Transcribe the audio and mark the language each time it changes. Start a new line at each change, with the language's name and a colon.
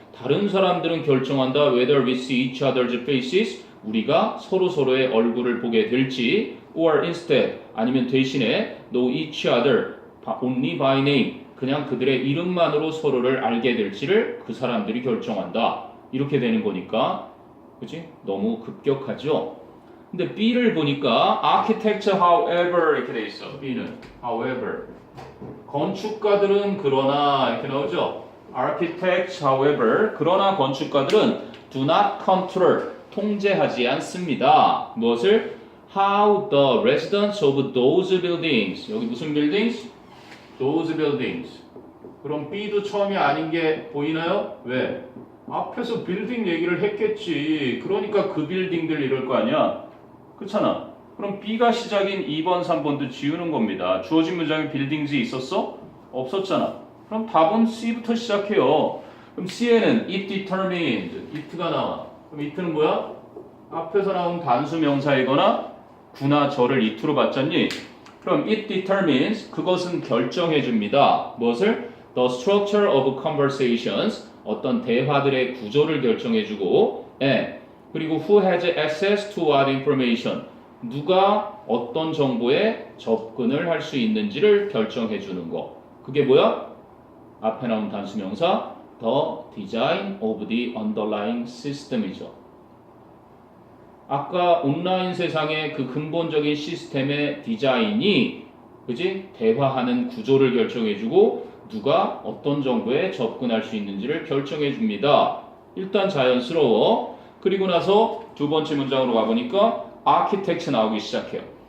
Korean: 다른 사람들은 결정한다.
English: Whether we see each other's faces,
Korean: 우리가 서로의 얼굴을 보게 될지,
English: or instead,
Korean: 아니면 대신에
English: know each other only by name,
Korean: 그냥 그들의 이름만으로 서로를 알게 될지를 그 사람들이 결정한다. 이렇게 되는 거니까, 그치? 너무 급격하죠? 근데 B를 보니까
English: architecture however
Korean: 이렇게 돼 있어. B는 however. 건축가들은 그러나 이렇게 나오죠?
English: architects however,
Korean: 그러나 건축가들은
English: do not control,
Korean: 통제하지 않습니다. 무엇을?
English: How the residents of those buildings,
Korean: 여기 무슨
English: buildings? Those buildings.
Korean: 그럼 B도 처음이 아닌 게 보이나요? 왜? 앞에서 빌딩 얘기를 했겠지. 그러니까 그 빌딩들 이럴 거 아니야? 그렇잖아. 그럼 B가 시작인 2번, 3번도 지우는 겁니다. 주어진 문장에 빌딩s이 있었어? 없었잖아. 그럼 답은 C부터 시작해요. 그럼 C에는
English: it determined,
Korean: it가 나와. 그럼 it는 뭐야? 앞에서 나온 단수 명사이거나 구나 절을 it로 받잖니? 그럼
English: it determines,
Korean: 그것은 결정해 줍니다. 무엇을?
English: The structure of conversations,
Korean: 어떤 대화들의 구조를 결정해 주고, 그리고
English: who has access to what information,
Korean: 누가 어떤 정보에 접근을 할 수 있는지를 결정해 주는 거. 그게 뭐야? 앞에 나온 단수명사
English: the design of the underlying system이죠.
Korean: 아까 온라인 세상의 그 근본적인 시스템의 디자인이, 그지? 대화하는 구조를 결정해 주고 누가 어떤 정보에 접근할 수 있는지를 결정해 줍니다. 일단 자연스러워. 그리고 나서 두 번째 문장으로 가보니까 architects 나오기 시작해요.